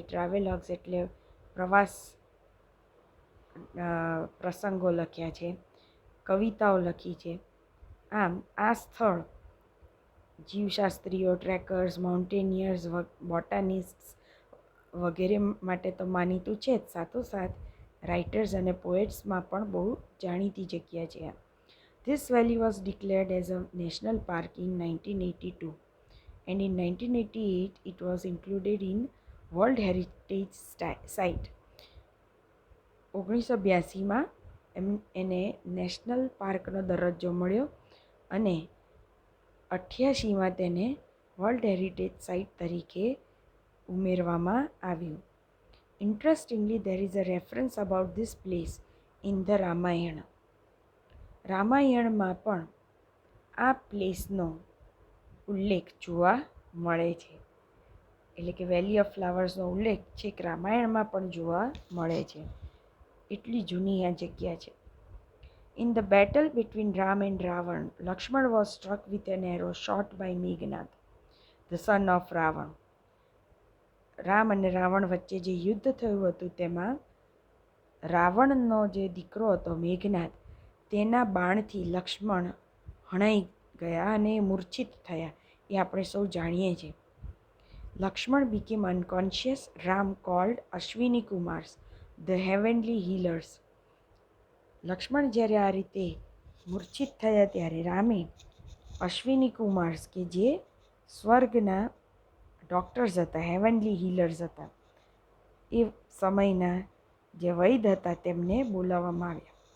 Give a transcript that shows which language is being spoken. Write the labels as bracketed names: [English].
[Gujarati] ટ્રાવેલોગ્સ એટલે પ્રવાસ પ્રસંગો લખ્યા છે, કવિતાઓ લખી છે. આમ આ સ્થળ જીવશાસ્ત્રીઓ, ટ્રેકર્સ, માઉન્ટેનિયર્સ, બોટાનિસ્ટ્સ વગેરે માટે તો માનીતું છે જ, સાથોસાથ રાઇટર્સ અને પોએટ્સમાં પણ બહુ જાણીતી જગ્યા છે. [English] This valley was declared as a national park in 1982 and in 1988 it was included in World Heritage Site. [Gujarati] 1982માં એને નેશનલ પાર્કનો દરજ્જો મળ્યો અને 88માં તેને વર્લ્ડ હેરિટેજ સાઇટ તરીકે ઉમેરવામાં આવ્યું. [English] Interestingly, there is a reference about this place in the Ramayana. [Gujarati] રામાયણમાં પણ આ પ્લેસનો ઉલ્લેખ જોવા મળે છે. એટલે કે વેલી ઓફ ફ્લાવર્સનો ઉલ્લેખ છેક રામાયણમાં પણ જોવા મળે છે. એટલી જૂની આ જગ્યા છે. [English] In the battle between Ram and Ravan, Lakshman was struck with an arrow shot by Meghnad, the son of Ravan. [Gujarati] Ram અને રાવણ વચ્ચે જે યુદ્ધ થયું હતું તેમાં રાવણનો જે દીકરો હતો મેઘનાદ, તેના બાણથી લક્ષ્મણ હણાઈ ગયા અને મૂર્છિત થયા. એ આપણે સૌ જાણીએ છીએ. [English] Lakshman became unconscious. Ram called Ashwini Kumars, the heavenly healers. [Gujarati] Lakshman જ્યારે આ રીતે મૂર્છિત થયા ત્યારે રામે અશ્વિની કુમાર્સ કે જે સ્વર્ગના ડૉક્ટર્સ હતા, [English] heavenly healers [Gujarati] હતા, એ સમયના જે વૈદ હતા તેમને બોલાવવામાં આવ્યા.